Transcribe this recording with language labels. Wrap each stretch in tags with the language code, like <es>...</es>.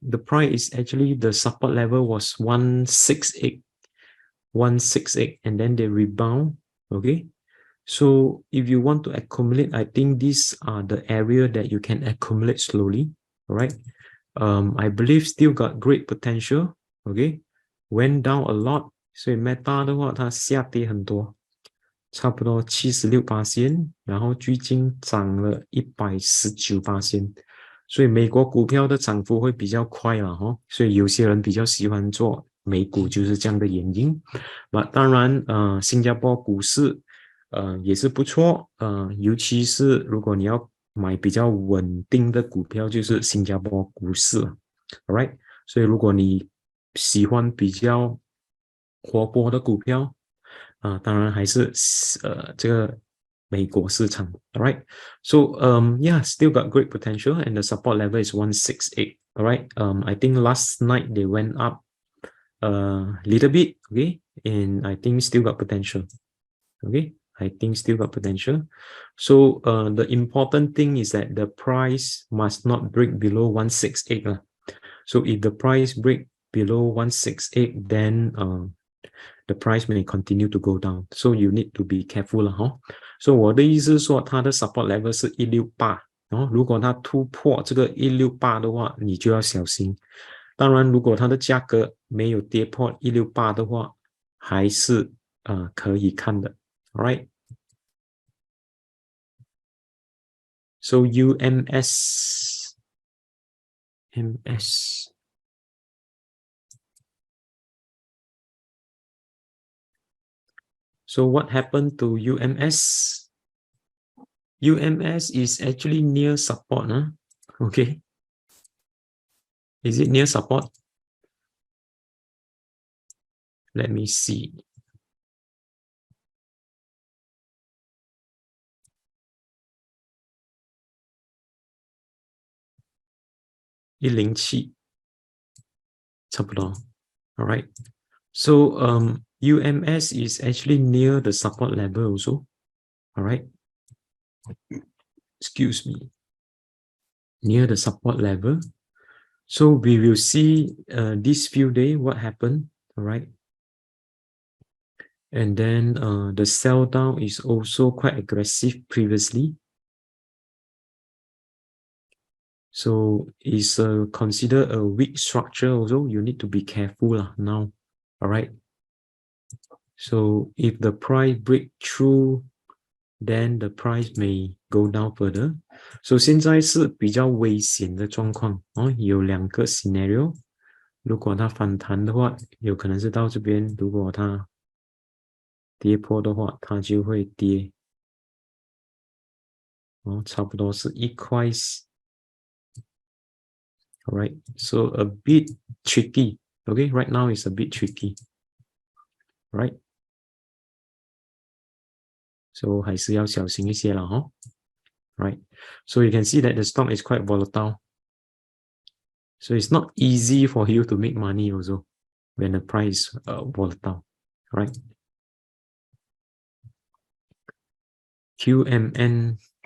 <en>The price is actually the support level was 168, and then they rebound, okay? So if you want to accumulate, I think these are the area that you can accumulate slowly, all right? I believe still got great potential, okay? Went down a lot,</en> <zh>所以 Meta 的话它下跌很多，差不多76%，然后最近涨了119%，所以美国股票的涨幅会比较快了所以有些人比较喜欢做美股就是这样的原因。当然新加坡股市也是不错，尤其是如果你要买比较稳定的股票，就是新加坡股市 ，alright。所以如果你喜欢比较活泼的股票，当然还是这个美国市场 ，alright。</zh> <en>So yeah, still got great potential, and the support level is 168. Alright. I think last night they went up a little bit, okay, and I think still got potential, okay. I think still got potential. So the important thing is that the price must not break below 168. So if the price break below 168, then the price may continue to go down. So you need to be careful So</en> <zh>我的意思是说它的 support level 是168 如果它突破这个168的话，你就要小心。当然，如果它的价格没有跌破168的话，还是可以看的。</zh> <en>Alright. So UMS. MS. So what happened to UMS? UMS is actually near support, huh? Okay. Is it near support? Let me see.</en> <zh>$107差不多 Alright.</zh> <en>So UMS is actually near the support level also. Alright. Excuse me. Near the support level. So we will see this few days what happened. Alright. And then the sell down is also quite aggressive previously. So it's considered a weak structure also. You need to be careful now. Alright. So if the price break through, then the price may go down further.</en> <zh>So 现在是比较危险的状况有2个 scenario。如果它反弹的话，有可能是到这边；如果它跌破的话，它就会跌。差不多是1块。</zh> <en>Alright, so a bit tricky. Okay, right now it's a bit tricky. Right?</en> <zh>So 还是要小心一些啦Right?</zh> <en>So you can see that the stock is quite volatile. So it's not easy for you to make money also when the price is volatile. Right? QMN.</en>